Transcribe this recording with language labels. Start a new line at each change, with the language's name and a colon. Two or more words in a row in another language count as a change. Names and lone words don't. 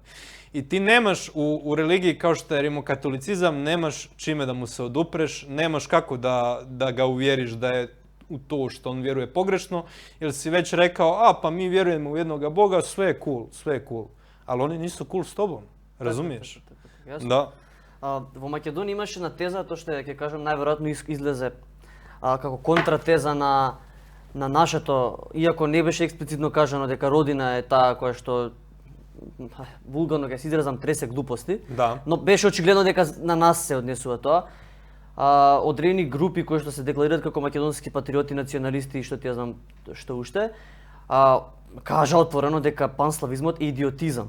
Croatian: I ti nemaš u religiji kao što je rimokatolicizam, nemaš čime da mu se odupreš, nemaš kako da ga uvjeriš da je u to što on vjeruje pogrešno, jer si već rekao, pa mi vjerujemo u jednoga Boga, sve je cool. Ali oni nisu cool s tobom, razumiješ? Da.
Macedonian: Во Македонија имаше една теза, тоа што ќе кажам најверојатно излезе како контратеза на на нашето, иако не беше експлицитно кажано дека родина е таа која што вулгарно ќе се изразам тресе глупости, Да. но беше очигледно дека на нас се однесува тоа. Одредени групи кои што се декларираат како македонски патриоти, националисти и што ти ја знам што уште, кажа отворено дека панславизмот е идиотизам.